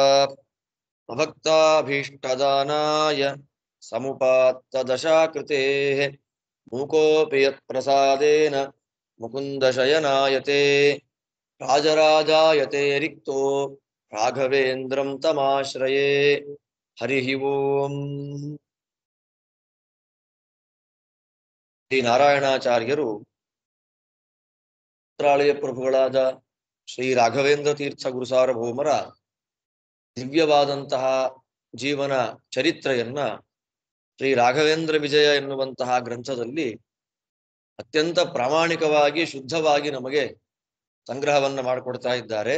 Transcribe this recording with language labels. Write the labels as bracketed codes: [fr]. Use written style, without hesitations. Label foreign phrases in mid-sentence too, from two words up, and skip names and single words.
[sa] भक्ताभीष्टदानाय समुपात्तदशाकृतेः मूकोऽपि यत्प्रसादेन मुकुन्दशयनायते राजराजायते रिक्तो राघवेन्द्रं तमाश्रये हरिः ओम् [kn] ಶ್ರೀ ನಾರಾಯಣಾಚಾರ್ಯರು ಮಂತ್ರಾಲಯ ಪ್ರಭುಗಳಾದ ಶ್ರೀ ರಾಘವೇಂದ್ರ ತೀರ್ಥ ಗುರುಸಾರ್ವಭೌಮರ ದಿವ್ಯವಾದಂತಹ ಜೀವನ ಚರಿತ್ರೆಯನ್ನ ಶ್ರೀ ರಾಘವೇಂದ್ರ ವಿಜಯ ಎನ್ನುವಂತಹ ಗ್ರಂಥದಲ್ಲಿ ಅತ್ಯಂತ ಪ್ರಾಮಾಣಿಕವಾಗಿ ಶುದ್ಧವಾಗಿ ನಮಗೆ ಸಂಗ್ರಹವನ್ನ ಮಾಡಿಕೊಡ್ತಾ ಇದ್ದಾರೆ.